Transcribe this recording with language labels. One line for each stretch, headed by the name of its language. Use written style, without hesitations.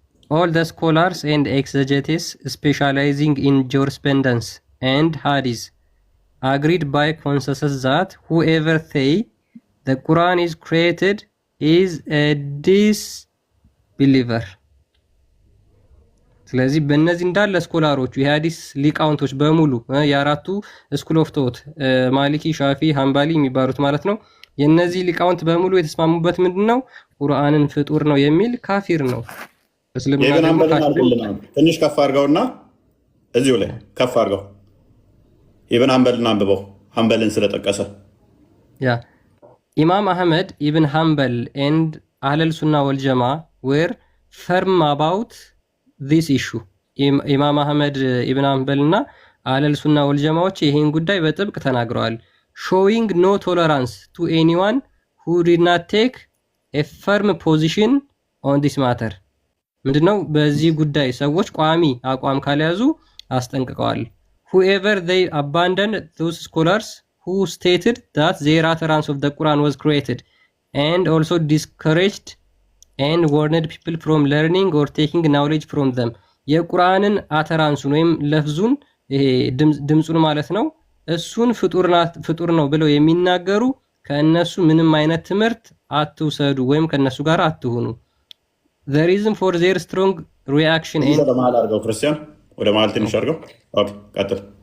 English: All the scholars and exegetes specializing in jurisprudence and hadith agreed by consensus that whoever say the Quran is created is a disbeliever.
Amharic: ስለዚህ በእነዚህ እንዳለ ስኮላሮቹ የሐዲስ ሊቃውንቶች በሙሉ የአራቱ ስኩል ኦፍ ቶት ማሊኪ፣ ሻፊ፣ ሐንባሊ የሚባሉት ማለት ነው። የነዚህ ሊቃውንት በሙሉ የተስማሙበት ምንድነው? ቁርአንን ፍጡር ነው የሚል ካፊር ነው። እስልምና ደግሞ ትንሽ ከፍ አድርገውና እዚሁ ላይ ከፍ አድርገው ኢብን ሐንበልን አንብበው፣ ሐንበልን ስለጠቀሰ
English: ያ
Amharic: ኢማም አህመድ ኢብን ሐንበል and አህለል ሱና ወልጀማ were firm about this issue። ኢማም አህመድ ኢብን ሐንበል እና አህለል ሱና ወልጀማዎች ይሄን ጉዳይ በጥብቅ ተናግረዋል።
English: showing no tolerance to anyone who did not take a firm position on this matter።
Amharic: ምንድነው? በዚህ ጉዳይ ሰዎች ቋሚ አቋም ካልያዙ አስጠንቅቀዋል።
English: whoever they abandoned those scholars who stated that their utterance of the Quran was created and also discouraged and warned people from learning or taking knowledge from them።
Amharic: የቁርአንን አተራንሱን ወይም ለፍዙን ይሄ ድምጹን ማለት ነው እሱን ፍጡር ነው ብለው የሚናገሩ ከእነሱ ምንም አይነት ትምህርት አትውሰዱ ወይም ከእነሱ ጋር አትሁኑ።
English: the reason for their strong reaction and
Amharic: ክርስቲያን ወደ መሀል ትንሽ አድርገው ቀጥል።